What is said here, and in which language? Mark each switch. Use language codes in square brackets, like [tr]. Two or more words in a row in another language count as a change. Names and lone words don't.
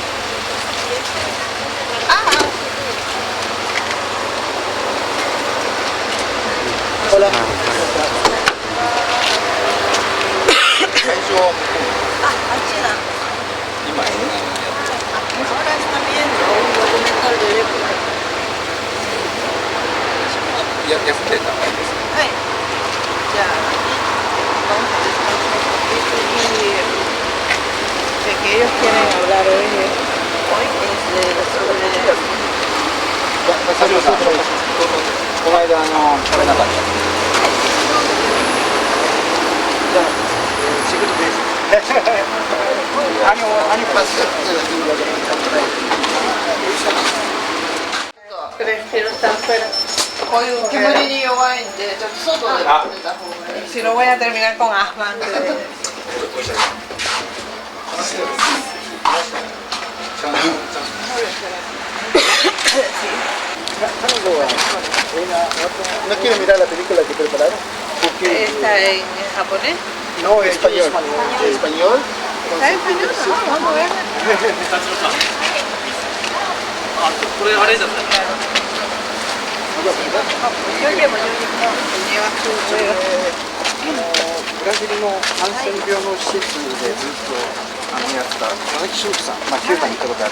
[ja] 会場今休んでたんです。はい。じゃあ、 [es] vamos a discutir de que ellos quieren hablar hoy sobre [ja] この間食べなかった。じゃあ、仕事です。 [es] Prefiero estar afuera. [ja] Hoy 煙に弱いんで、ちょっと外で待ってた方がいい。 [es] Si no voy a terminar con asma antes de... ¿No quiere mirar la película que prepararon? ¿Está en japonés? No, español. ¿Español? ¿Está en español? No, vamos a ver. [ja] これあれだったね。 [es] Yo llevo, llevas tu juego. [ja] ブラジルのハンセン病の施設でずっとやった佐々木修樹さん、キューバに行ったことある。